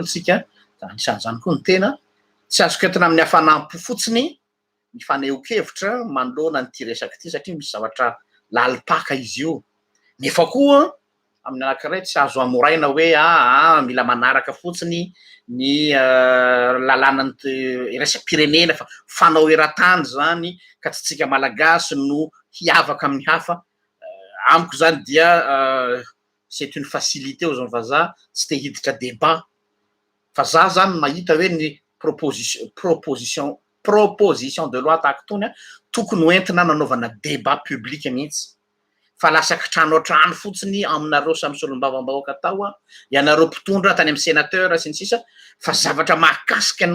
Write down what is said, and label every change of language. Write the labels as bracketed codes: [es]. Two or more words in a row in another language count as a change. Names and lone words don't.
[mg] tsika anisan'izany koa ny tena tsy azo entina amin'ny hafanampo fotsiny ny fanehoan-kevitra manoloana nyity resaka ity satria misy zavatra lalipaka izy io nefa koa amin'ny anankiray tsy azo amoraina hoe mila manaraka fotsiny ny lalàna resam-pirenena fa fanao eran-tany zany ka tsy tsika malagasy no hiavaka amin'ny hafa. Amiko zany dia [fr] c'est une facilité aux gens [mg] vazaha tsy te hiditra débat fa za zany mahita hoe ny [fr] proposition de loi [mg] tahaka tony tokony hoentina nanaovana [fr] débat public [mg] mihitsy fa lasaky trano an-trano fotsiny aminareo samy solombavam-bahoaka tao ianareo mpitondra tany amin'ny sénateur sy ny sisa fa zavatra mahakasika ny